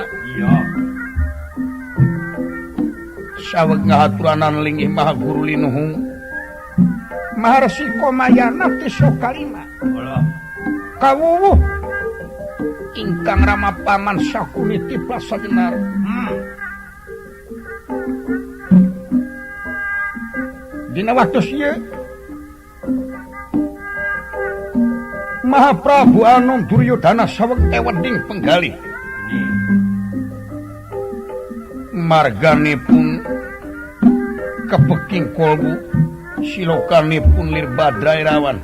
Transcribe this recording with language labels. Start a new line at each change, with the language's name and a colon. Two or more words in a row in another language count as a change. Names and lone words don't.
Sundanese: Iya. saweg ngahaturanan linggih Maha Guru Linuhung Maharsi Komayana Tisa Kalima Olah. kawuwuh ingkang rama paman sakuniti prasajenar dina waktu ieu Maha Prabu Anung Duryodana saweg eweding penggalih marganipun kepeking kolbu silokanipun lir Badra Irawan